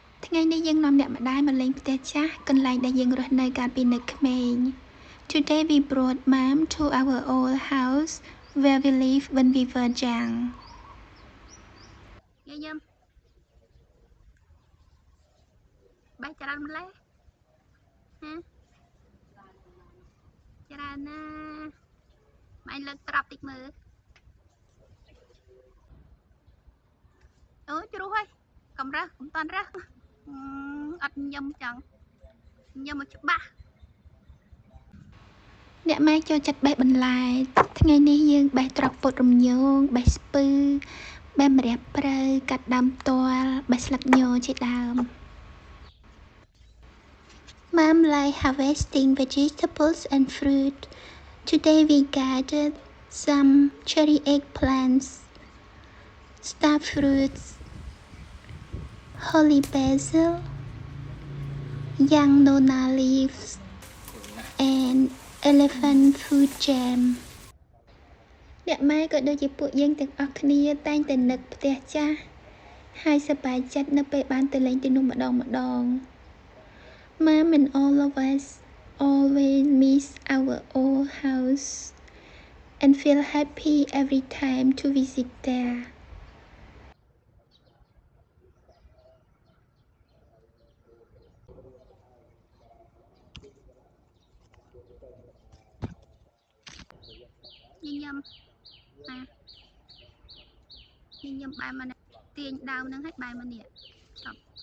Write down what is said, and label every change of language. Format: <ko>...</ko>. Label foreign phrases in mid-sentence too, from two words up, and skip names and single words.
<km>ថ្ងៃនេះយើងនាំអ្នកម្ដាយមកលេងផ្ទះចាស់កន្លែងដែលយើងរស់នៅកាលពីនៅក្មេង</km> <en>Today we brought mom to our old house where we lived when we were young.</en> <km>យាយបេះច្រើនម្លេះណាច្រើនណាម៉ែលើកត្រាប់តិចមើលអូជ្រុះហើយកំរើសកំតាន់រើសអត់ញឹមចឹងញឹមមកច្បាស់ អ្នកម៉ែចូលចិត្តបេះបន្លែថ្ងៃនេះយើងបេះត្រប់ពុតរំញោងបេះស្ពឺបេះម្រះព្រៅកាត់ដើមផ្ទាល់បេះស្លឹកញជាដើម</km> <en>Mom like harvesting vegetables and fruit. Today we gathered some cherry eggplants, star fruits, holy basil, young nona leaves, and elephant food jam.</en> <km>អ្នកម៉ែក៏ដូចជាពួកយើងទាំងអស់គ្នាតែងតែនឹកផ្ទះចាស់ហើយសប្បាយចិត្តនៅពេលបានទៅលេងទីនោះម្ដង</km> <en>Mom and all of us always miss our old house and feel happy every time to visit there.</en> <km>ញញឹមបែរមកទាញដើមហ្នឹងឲ្យបែរមកនេះចប់</km>